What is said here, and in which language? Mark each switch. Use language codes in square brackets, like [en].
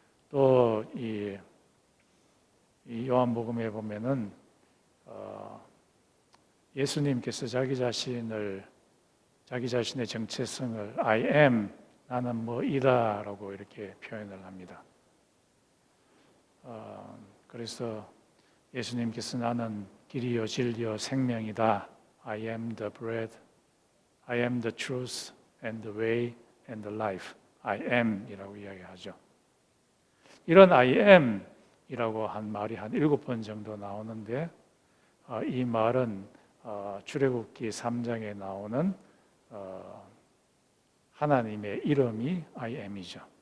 [ko] 또 이 요한복음에 보면은 예수님께서 자기 자신의 정체성을 I am, 나는 뭐이다라고 이렇게 표현을 합니다. 그래서 예수님께서 나는 길이요 진리요 생명이다. [en] I am the bread, I am the truth and the way and the life. [ko] I am이라고 이야기하죠. 이런 I am이라고 한 말이 한 7번 정도 나오는데 이 말은 출애굽기 3장에 나오는 하나님의 이름이 I am이죠.